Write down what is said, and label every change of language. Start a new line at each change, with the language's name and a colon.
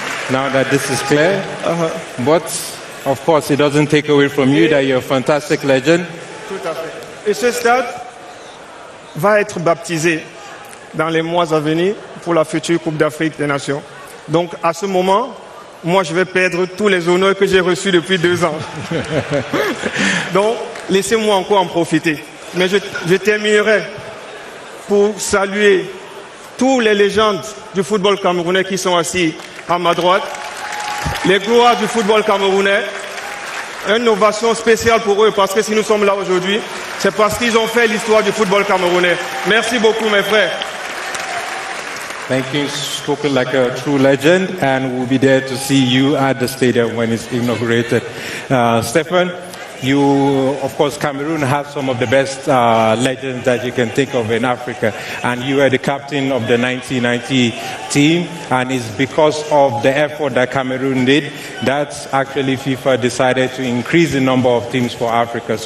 English: Now that this is clear, but of course it doesn't take away from you that you're a fantastic legend.
French: Tout à fait. Et ce stade va être baptisé dans les mois à venir pour la future Coupe d'Afrique des Nations. Donc à ce moment, moi je vais perdre tous les honneurs que j'ai reçus depuis 2 ans. Donc laissez-moi encore en profiter. Mais je terminerai pour saluer tous les légendes du football camerounais qui sont assis à ma droite, les gloires du football camerounais. Une ovation spéciale pour eux, parce que si nous sommes là aujourd'hui, c'est parce qu'ils ont fait l'histoire du football camerounais. Merci beaucoup mes frères.
English: Thank you, spoken like a true legend, and we'll be there to see you at the stadium when it's inaugurated. Stefan, you, of course, Cameroon has some of the best legends that you can think of in Africa, and you are the captain of the 1990 team, and it's because of the effort that Cameroon did that actually FIFA decided to increase the number of teams for Africa.